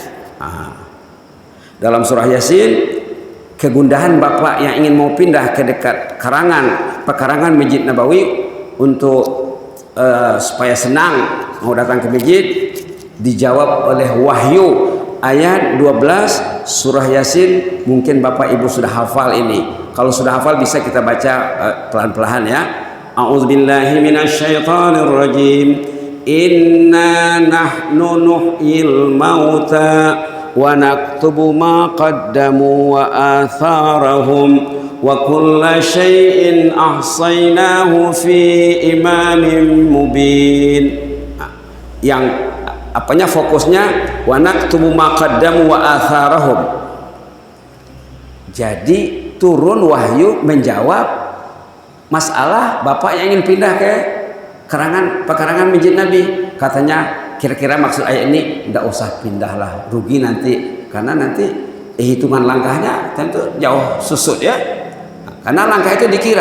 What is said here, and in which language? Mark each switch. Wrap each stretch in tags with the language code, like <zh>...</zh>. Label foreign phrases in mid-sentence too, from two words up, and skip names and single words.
<id>Dalam surah Yasin, kegundahan bapak yang ingin mau pindah ke dekat pekarangan Masjid Nabawi untuk supaya senang mau datang ke masjid, dijawab oleh wahyu ayat 12 surah Yasin. Mungkin bapak ibu sudah hafal ini. Kalau sudah hafal bisa kita baca pelan-pelan ya.</id> <ar>أعوذ بالله من الشيطان الرجيم. إنا نحن نحيي الموتى ونكتب ما قدموا وآثارهم وكل شيء أحصيناه في إمام مبين.</ar> <id>Yang apanya fokusnya</id> <ar>ونكتب ما قدموا وآثارهم.</ar> <id>Jadi turun wahyu menjawab masalah bapak yang ingin pindah ke pekarangan masjid Nabi. Katanya kira-kira maksud ayat ini tidak usah pindahlah, rugi nanti, karena nanti hitungan langkahnya tentu jauh susut ya, karena langkah itu dikira.</id>